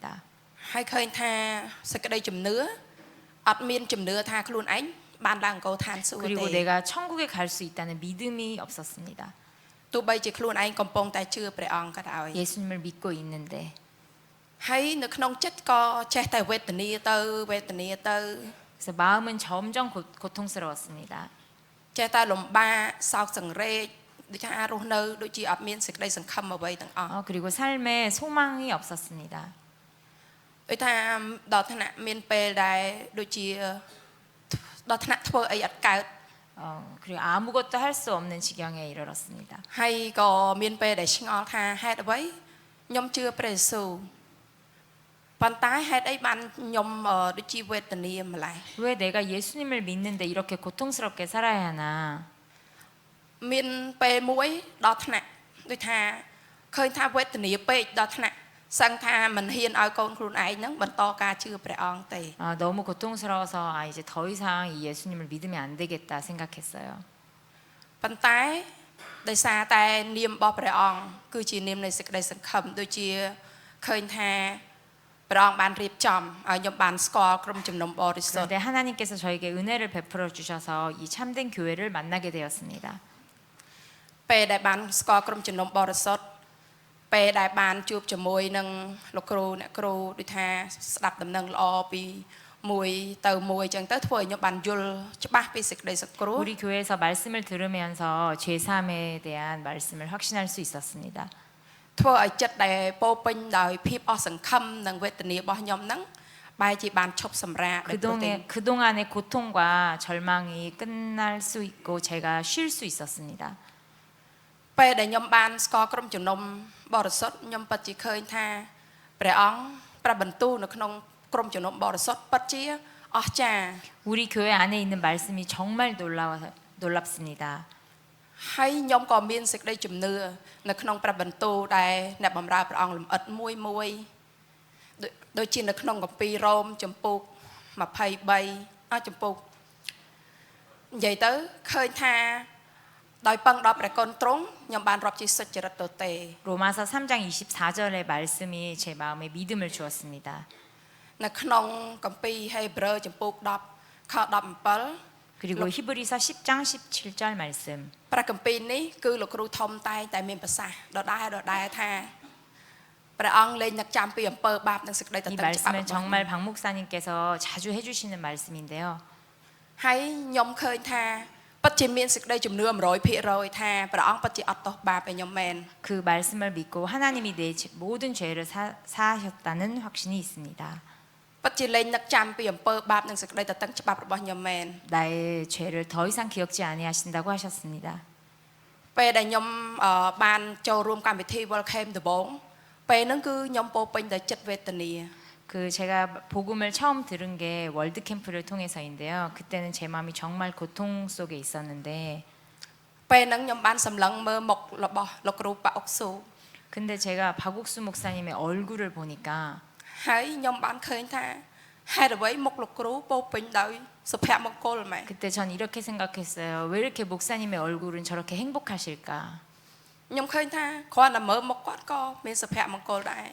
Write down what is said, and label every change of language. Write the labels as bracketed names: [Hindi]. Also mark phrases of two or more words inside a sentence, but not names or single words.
[Khmer] ហើយឃើញថាសេចក្តីជំនឿអត់មានជំនឿថាខ្លួនឯងបានឡើងកោឋានសួគ៌ [Korean] 그리고 [Khmer] ទេ [Korean] 내가 천국에 갈 수 있다는 믿음이 없었습니다. [Khmer] ទោះបីជាខ្លួនឯងកំពុងតែជឿព្រះអង្គក៏ដោយ [Korean] 예수님을 믿고 있는데 [Khmer] ហើយនៅក្នុងចិត្តក៏ចេះតែវេទនាទៅ [Korean] 그래서 마음은 점점 고통스러웠습니다. [Khmer] ចេះតែលំបាកសោកសង្រេងដូចថារស់នៅដូចជាអត់មានសេចក្តីសង្ឃឹមអ្វីទាំងអស់ [Korean] 그리고 삶에 소망이 없었습니다. [Khmer] ដូចថាដល់ថ្នាក់មានពេលដែលដូចជាដល់ថ្នាក់ធ្វើអីអត់កើត [Korean] 그리고 아무것도 할 수 없는 지경에 이르렀습니다. [Khmer] ហើយក៏មានពេលដែលឆ្ងល់ថាហេតុអ្វីខ្ញុំជឿព្រះយេស៊ូវប៉ុន្តែហេតុអីបានខ្ញុំដូចជាវេទនាម្ល៉េះ [Korean] 왜 내가 예수님을 믿는데 이렇게 고통스럽게 살아야 하나? [Khmer] មានពេលមួយដល់ថ្នាក់ដូចថាឃើញថាវេទនាពេកដល់ថ្នាក់សឹងថាមិនហ៊ានឲ្យកូនខ្លួនឯងហ្នឹងបន្តការជឿព្រះអង្គទេ [Korean] 너무 고통스러워서 이제 더 이상 이 예수님을 믿으면 안 되겠다 생각했어요. [Khmer] ប៉ុន្តែដោយសារតែនាមរបស់ព្រះអង្គគឺជានាមនៃសេចក្តីសង្ឃឹមដូចជាឃើញថាព្រះអង្គបានរៀបចំឲ្យខ្ញុំបានស្គាល់ក្រុមជំនុំបរិសុទ្ធ [Korean] 그런데 하나님께서 저에게 은혜를 베풀어 주셔서 이 참된 교회를 만나게 되었습니다. [Khmer] ពេលដែលបានស្គាល់ក្រុមជំនុំបរិសុទ្ធពេលដែលបានជួបជាមួយនឹងលោកគ្រូអ្នកគ្រូដូចថាស្ដាប់ដំណឹងល្អពីមួយទៅមួយអញ្ចឹងទៅធ្វើឲ្យខ្ញុំបានយល់ច្បាស់ពីសេចក្តីសង្គ្រោះ [Korean] 우리 교회에서 말씀을 들으면서 제3에 대한 말씀을 확신할 수 있었습니다. [Khmer] ធ្វើឲ្យចិត្តដែលពោពេញដោយភាពអស់សង្ឃឹមនិងវេទនារបស់ខ្ញុំហ្នឹងបែរជាបានឈប់សម្រាក [Korean] 그동안의 고통과 절망이 끝날 수 있고 제가 쉴 수 있었습니다. [Khmer] ពេលដែលខ្ញុំបានស្គាល់ក្រុមជំនុំបរិសុទ្ធខ្ញុំពិតជាឃើញថាព្រះអង្គប្រាប់បន្ទូលនៅក្នុងក្រុមជំនុំបរិសុទ្ធពិតជាអស្ចារ្យ [Korean] 우리 교회 안에 있는 말씀이 정말 놀랍습니다. [Khmer] ហើយខ្ញុំក៏មានសេចក្តីជំនឿនៅក្នុងព្រះបន្ទូលដែលអ្នកបម្រើព្រះអង្គលំអិតមួយដូចជានៅក្នុងកាពីរ៉ូមចំពុក23ចំពុកនិយាយទៅឃើញថាដោយពឹងដល់ព្រះគុណទ្រង់ខ្ញុំបានរាប់ជាសុចរិតទទេ [Korean] 로마서 3장 24절의 말씀이 제 마음에 믿음을 주었습니다. [Khmer] នៅក្នុងកាពីហេព្រើរចំពុក10ខ17 [Korean] 그리고 히브리서 10장 17절 말씀. [Khmer] ព្រះគម្ពីរនេះគឺលោកគ្រូធំតែមានប្រសាសន៍ដដែលថាព្រះអង្គលែងនឹកចាំពីអំពើបាបនិងសេចក្តីតឹង [Korean] 이 [Khmer] ច្បាប់ [Korean] 말씀은 정말 박 목사님께서 자주 해주시는 말씀인데요. [Khmer] ហើយខ្ញុំឃើញថាពិតជាមានសេចក្តីជំនឿ 100% ថាព្រះអង្គពិតជាអត់ទោសបាបឲ្យខ្ញុំមែន [Korean] 그 말씀을 믿고 하나님이 내 모든 죄를 사하셨다는 확신이 있습니다. [Khmer] ពិតជាលែងនឹកចាំពីអំពើបាបនិងសេចក្តីតឹងច្បាប់របស់ខ្ញុំមែន [Korean] 나의 죄를 더 이상 기억지 아니하신다고 하셨습니다. [Khmer] ពេលដែលខ្ញុំបានចូលរួមកម្មវិធី Welcome ដំបូងពេលហ្នឹងគឺខ្ញុំពោពេញដោយចិត្តវេទនា [Korean] 그 제가 복음을 처음 들은 게 월드 캠프를 통해서인데요. 그때는 제 마음이 정말 고통 속에 있었는데 [Khmer] ពេលហ្នឹងខ្ញុំបានសម្លឹងមើលមុខរបស់លោកគ្រូប៉ាអុកស៊ូ [Korean] 근데 제가 박옥수 목사님의 얼굴을 보니까 [Khmer] ហើយខ្ញុំបានឃើញថាហេតុអ្វីមុខលោកគ្រូពោពេញដោយសុភមង្គលម៉ែ [Korean] 그때 전 이렇게 생각했어요. 왜 이렇게 목사님의 얼굴은 저렇게 행복하실까? [Khmer] ខ្ញុំឃើញថាគ្រាន់តែមើលមុខគាត់ក៏មានសុភមង្គលដែរ